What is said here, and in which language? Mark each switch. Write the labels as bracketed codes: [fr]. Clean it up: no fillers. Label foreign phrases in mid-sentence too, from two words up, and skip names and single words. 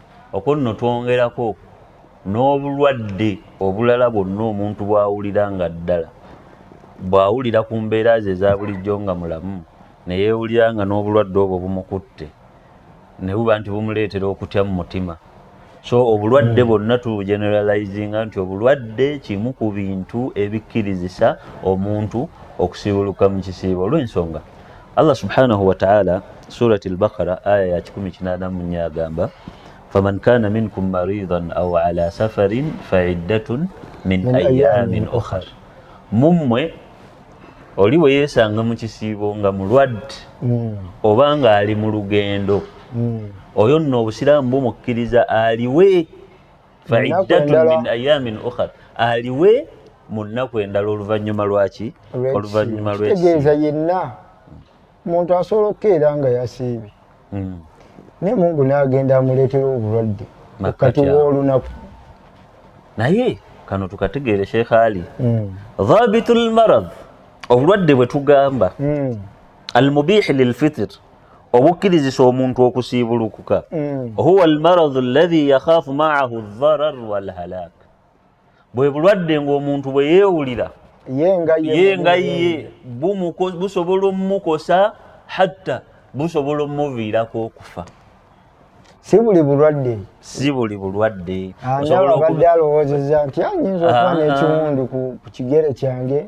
[lg] Okwo nno twongerako n'obulwadde obulala bwonna omuntu bw'awulira nga ddala bw'awulira ku mbeera ze eza bulijjo nga mulamu ne yeewulira nga n'obulwadde obwo bumukutte ne buba nti bumuleetera okutya mu mutima. So obulwadde bwonna tubugeneralizinga nti obulwadde kimu ku bintu ebikkirizisa omuntu okusiibuluka mu kisiibo. Olw'ensonga [ar] الله سبحانه وتعالى [lg] surati al-Baqara aya ya 14 agamba [ar] فمن كان منكم مريضا أو على سفر فعدة من أيام أخر. [lg] Mummwe oli bwe yeesanga mu kisiibo nga mulwadde oba nga ali mu lugendo, oyo nno Obusiraamu bumukkiriza aliwe [ar] فعدة من أيام أخر, [lg] aliwe mu nnaku endala oluvannyuma lwaki? Oluvannyuma lw'ekitegeeza yenna omuntu asobola okukeera nga yasiibye naye Mungu n'agenda amuleetera obulwadde wakati w'olunaku. Naye kano tukategeere Sheikh Ali [ar] ضابط المرض, [lg] obulwadde bwe tugamba [ar] المبيح للفطر, [lg] obukkirizisa omuntu okusiibulukuka, [ar] هو المرض الذي يخاف معه الضرر والهلاك. [lg] Bwe bulwadde ng'omuntu bwe yeewulira yenga ye busobola omumukosa hatta busobola omuviirako okufa. Si buli bulwadde, si buli bulwadde abadde alowoozezza nti anyinza okuba n'ekiwundu ku kigere kyange,